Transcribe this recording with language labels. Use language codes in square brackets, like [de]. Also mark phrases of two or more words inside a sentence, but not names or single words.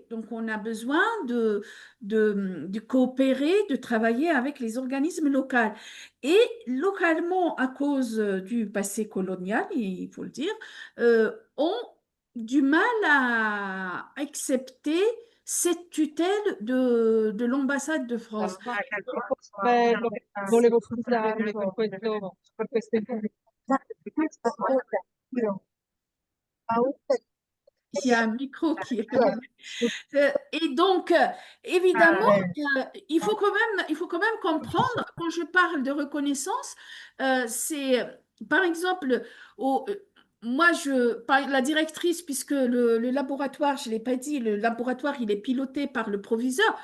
[fr] Donc, on a besoin de coopérer, de travailler avec les organismes locaux. Et localement, à cause du passé colonial, il faut le dire, ont du mal à accepter cette tutelle de l'ambassade de France. [it] Volevo scusarmi per questo intervento. [fr] Il y a un micro qui est allumé. Et donc, évidemment, il faut quand même comprendre, quand je parle de reconnaissance, c'est, par exemple, moi, la directrice, puisque le laboratoire, je ne l'ai pas dit, le laboratoire, il est piloté par le proviseur.